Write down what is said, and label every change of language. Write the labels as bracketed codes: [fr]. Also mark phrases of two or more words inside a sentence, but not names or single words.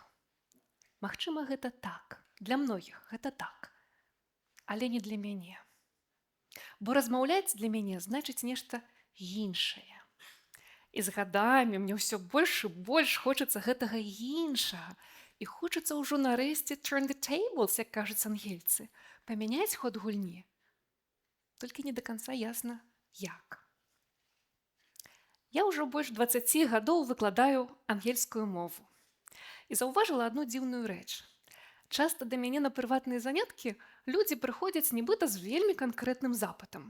[be] Магчыма, гэта так, для многіх гэта так, але не для мяне. Бо размаўляць для мяне значыць нешта іншае. І з гадамі мне ўсё больш і больш хочацца гэтага іншага. І хочацца ўжо нарэшце [en] turn the tables, [be] як кажуць ангельцы, памяняць ход гульні. Толькі не да канца ясна, як. Я ўжо больш 20 гадоў выкладаю ангельскую мову. І заўважыла адну дзіўную рэч. Часта да мяне на прыватныя заняткі людзі прыходзяць нібыта з вельмі канкрэтным запытам.